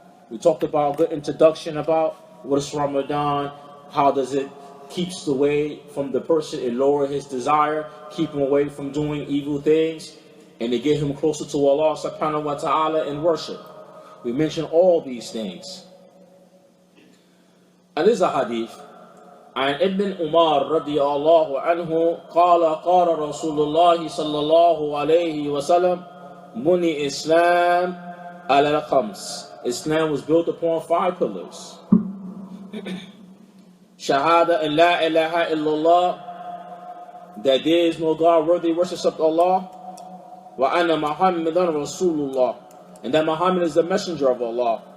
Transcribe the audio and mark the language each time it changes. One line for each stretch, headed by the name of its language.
English: We talked about a good introduction about what is Ramadan, how does it keeps away from the person, it lower his desire, keep him away from doing evil things, and to get him closer to Allah subhanahu wa ta'ala in worship. We mentioned all these things. And this is a hadith.
Arabic: عن ابن عمر رضي الله عنه قال قال رسول الله صلى الله عليه وسلم بني إسلام على الخمس.
English: Islam was built upon 5 pillars. Shahada and
Arabic: la ilaha illallah,
English: that there is no God worthy worship except Allah.
Arabic: Wa anna Muhammadan Rasulullah,
English: and that Muhammad is the messenger of Allah.